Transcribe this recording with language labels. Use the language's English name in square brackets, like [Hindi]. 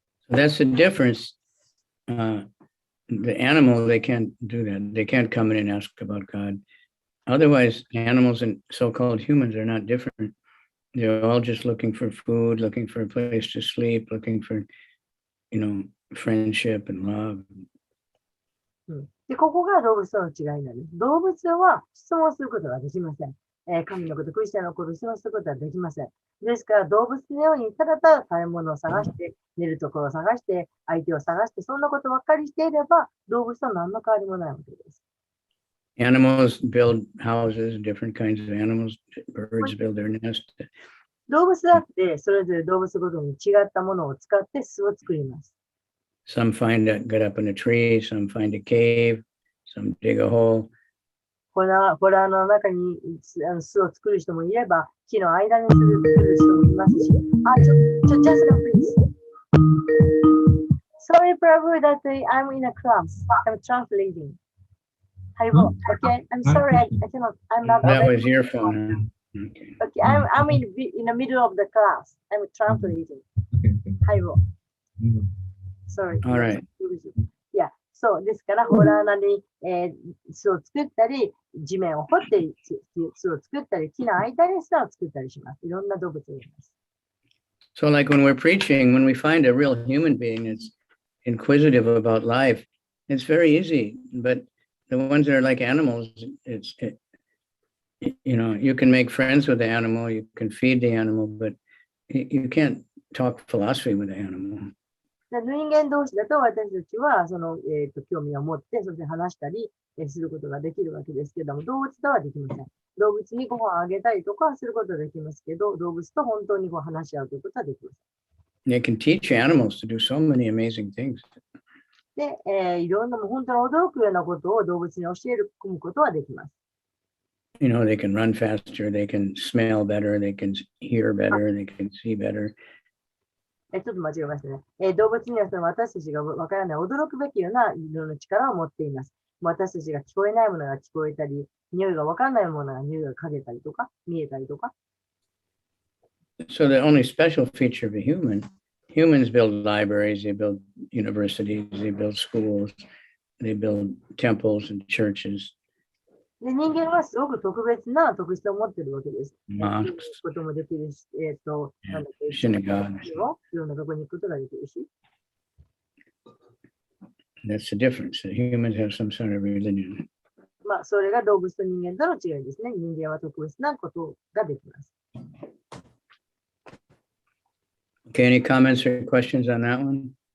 [English] So that's the difference. The animal, they can't do that. They can't come in and ask about God. Otherwise, animals and so-called humans are not different. They're all just looking for food, looking for a place to sleep, looking for, friendship and love. [Japanese] で、ここが動物との違いなんです。動物は質問することができません。神のこと、クリスチャンのことを質問することはできません。ですから動物のようにただただ食べ物を探して、寝るところを探して、相手を探して、そんなことばっかりしていれば、動物と何の変わりもないわけです。 [English] Animals build houses, different kinds of animals. Birds build their nest. [Japanese] 動物だって、それぞれ動物ごとに違ったものを使って巣を作ります。 [English] Some get up in a tree, some find a cave, some dig a hole. [Japanese] ホラーの中に巣を作る人もいれば、木の間に作る人もいますし。 [English] just a please. Sorry, Prabhu, that I'm in a class. I'm translating. Haribo, okay, I'm sorry, I cannot, I'm not. That was your phone, huh? Okay. Okay, I'm in the middle of the class. I'm translating. Haribo. Sorry. All right. Yeah. [Japanese] そうですから、ホラー穴に、巣を作ったり、地面を掘って巣を作ったり、木の間に巣を作ったりします。いろんな動物がいます。 [English] So like when we're preaching, when we find a real human being that's inquisitive about life, it's very easy. But the ones that are like animals, you can make friends with the animal, you can feed the animal, but you can't talk philosophy with the animal. [Japanese] 人間同士だと私たちはその、興味を持ってそして話したりすることができるわけですけども、動物とはできません。動物にご飯をあげたりとかすることはできますけど、動物と本当に話し合うということはできません。 [English] They can teach animals to do so many amazing things. [Japanese] で、いろんな本当に驚くようなことを動物に教え込むことはできます。 [English] They can run faster, they can smell better, they can hear better, they can see better. [Japanese] ちょっと間違えましたね。動物にはその私たちがわからない驚くべきようないろんな力を持っています。私たちが聞こえないものが聞こえたり、匂いがわからないものが匂いが嗅げたりとか、見えたりとか。 [English] So the only special feature of a humans build libraries, they build universities, they build schools, they build temples and churches. [Japanese] で人間はすごく特別な特質を持っているわけです。 [English] Mosques. [Japanese] こともできるし、 [English] synagogues. [Japanese] いろんなところに行くことができるし。 [English] That's the difference. The humans have some sort of religion. [Japanese] それが動物と人間との違いですね。人間は特別なことができます。 [English] Okay, any comments or questions on that one?